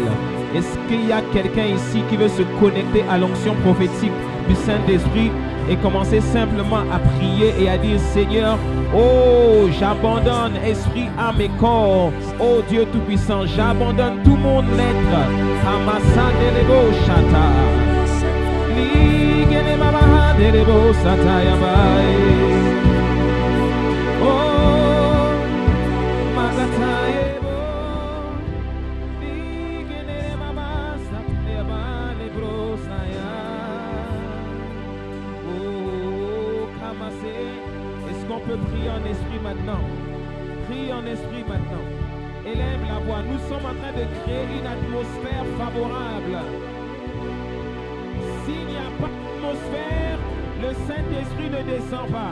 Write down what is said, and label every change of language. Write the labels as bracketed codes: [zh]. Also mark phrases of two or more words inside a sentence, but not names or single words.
[fr] Est-ce qu'il y a quelqu'un ici qui veut se connecter à l'onction prophétique du Saint-Esprit et commencer simplement à prier et à dire: Seigneur, oh, j'abandonne esprit, âme et corps. Oh Dieu Tout-Puissant, j'abandonne tout mon être. Amasandelebo shata. Ligene mama delebo sata yabai. Oh, magataebo. Ligene mama sata yabai lebro saya. Oh, kamase. Est-ce qu'on peut prier en esprit maintenant? Prie en esprit maintenant. Élève la voix. Nous sommes en train de créer une atmosphère favorable. S'il n'y a pas d'atmosphère, le Saint-Esprit ne descend pas.